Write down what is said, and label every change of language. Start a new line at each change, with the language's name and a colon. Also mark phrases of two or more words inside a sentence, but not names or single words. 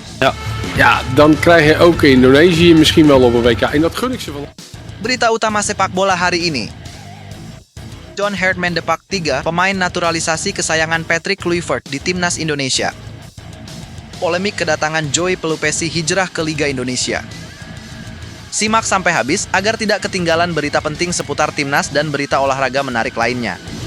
Dutch: Ja. Ja, dan krijg je ook Indonesië misschien wel op een WK. En dat gun ik ze van.
Indonesian: Berita utama sepak bola hari ini. John Herdman Depak 3, pemain naturalisasi kesayangan Patrick Kluivert di Timnas Indonesia. Polemik kedatangan Joey Pelupesi hijrah ke Liga Indonesia. Simak sampai habis agar tidak ketinggalan berita penting seputar Timnas dan berita olahraga menarik lainnya.